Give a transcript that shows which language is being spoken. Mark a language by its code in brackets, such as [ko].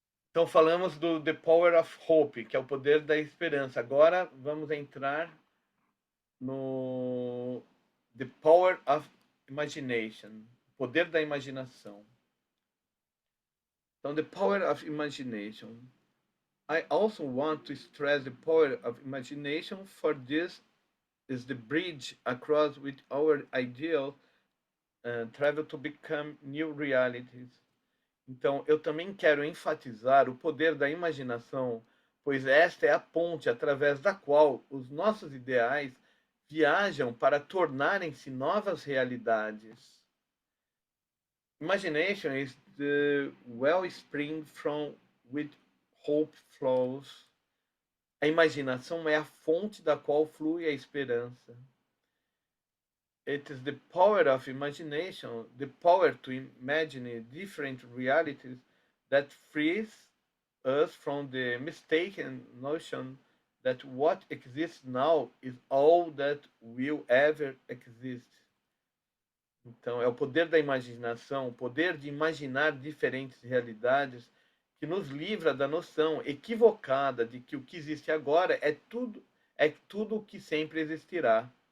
[pt] Então falamos do The Power of Hope, que é o poder da esperança. Agora vamos entrar no The Power of Imagination, o poder da imaginação. Então, The Power of Imagination. [en] I also want to stress the power of imagination, for this is the bridge across which our ideal travel to become new realities. [pt] Então, eu também quero enfatizar o poder da imaginação, pois esta é a ponte através da qual os nossos ideais viajam para tornarem-se novas realidades. [en] Imagination is the wellspring from which hope flows. [pt] A imaginação é a fonte da qual flui a esperança. [en] It is the power of imagination, the power to imagine different realities that frees us from the mistaken notion that what exists now is all that will ever exist. [pt] Então, é o poder da imaginação, o poder de imaginar diferentes realidades, que nos livra da noção equivocada de que o que existe agora é tudo o que sempre existirá.